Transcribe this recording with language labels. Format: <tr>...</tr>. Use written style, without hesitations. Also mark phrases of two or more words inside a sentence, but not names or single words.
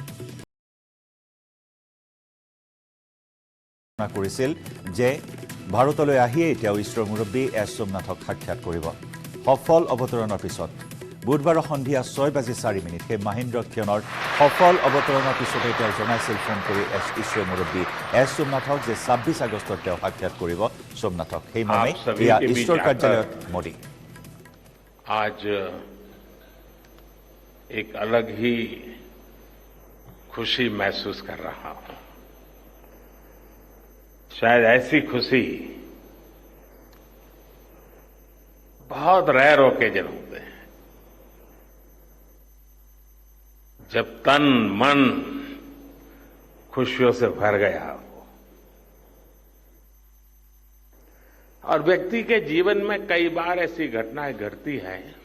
<as>কৰিছিল যে ভাৰতলৈ আহিয়েই তেওঁ ইছৰৰ মুৰব্বী এছ সোমনাথক সাক্ষাৎ কৰিব সফল অৱতৰণৰ পিছত বুধবাৰ সন্ধিয়া 6:04 সেই মহেন্দ্ৰ ক্ষণৰ সফল অৱতৰণৰ পিছতে তেওঁ জনাইছিল ফোন কৰি ইছৰৰ মুৰব্বী এছ সোমনাথক যে 26 আগষ্টত তেওঁ সাক্ষাৎ কৰিব সোমনাথক সেই মৰ্মে ইছৰৰ কাৰ্যালয়ত মোদী</as> <hi>आज एक अलग ही खुशी महसूस कर रहा हूं शायद ऐसी खुशी बहुत</hi> <en>rare occasion</en> <hi>होते हैं जब तन मन खुशियों से भर गया हो और व्यक्ति के जीवन में कई बार ऐसी घटनाएं घटती हैं</hi>